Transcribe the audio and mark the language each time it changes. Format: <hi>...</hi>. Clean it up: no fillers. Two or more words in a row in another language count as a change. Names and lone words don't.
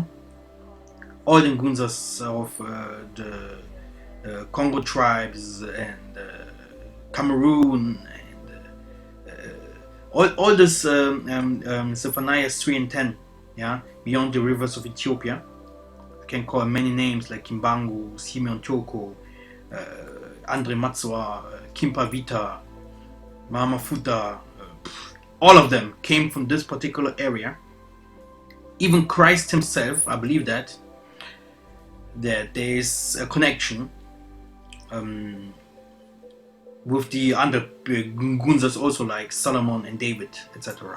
<en>All the Ngunzas of the Congo tribes and Cameroon and all this Zephaniah 3 and 10, yeah, beyond the rivers of Ethiopia. Can call many names like Kimbangu, Simeon Toko, Andre Matsua, Kimpa Vita, Mama Futa, all of them came from this particular area. Even Christ himself, I believe that there is a connection with the other Gunzas also, like Solomon and David, etc.</en>